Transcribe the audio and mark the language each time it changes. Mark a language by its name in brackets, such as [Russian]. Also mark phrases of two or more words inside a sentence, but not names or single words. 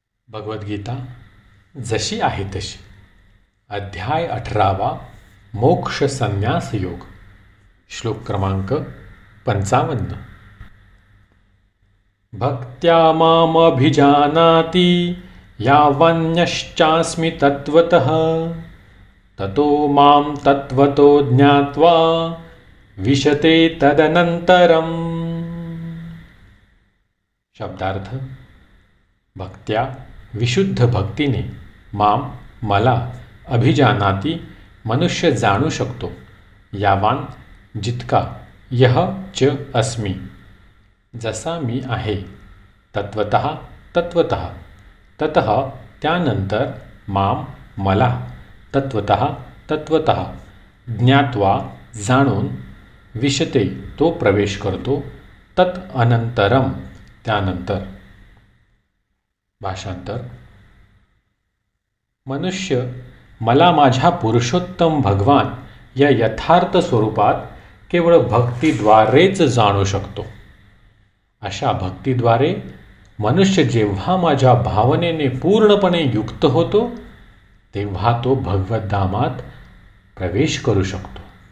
[Marathi] भगवद्गीता जशी आहे तशी. अध्याय 18 मोक्ष संन्यास योग. श्लोक क्रमांक 55. [Sanskrit] भक्त्या मामभिजानाति यावन्यश्चास्मि तत्त्वतः ततो मां तत्त्वतो ज्ञात्वा विशते तदनंतरम. [Marathi] शब्दार्थ: भक्त्या विशुद्ध भक्तीने माम मला अभिजानाती मनुष्य जाणू शकतो. यावान जितका [Sanskrit] यह च अस्मि [Marathi] जसा मी आहे. [Sanskrit] तत्वतः तत्वतः ततः [Marathi] त्यानंतर माम मला तत्वतः तत्वतः ज्ञात्वा जाणून विशते तो प्रवेश करतो. [Sanskrit] तत् अनंतरम त्यानंतर. [Marathi] भाषांतर: मनुष्य मला माझ्या पुरुषोत्तम भगवान या यथार्थ स्वरूपात केवळ भक्तीद्वारेच जाणू शकतो. अशा भक्तीद्वारे मनुष्य जेव्हा माझ्या भावनेने पूर्णपणे युक्त होतो तेव्हा तो भगवद्धामात प्रवेश करू शकतो.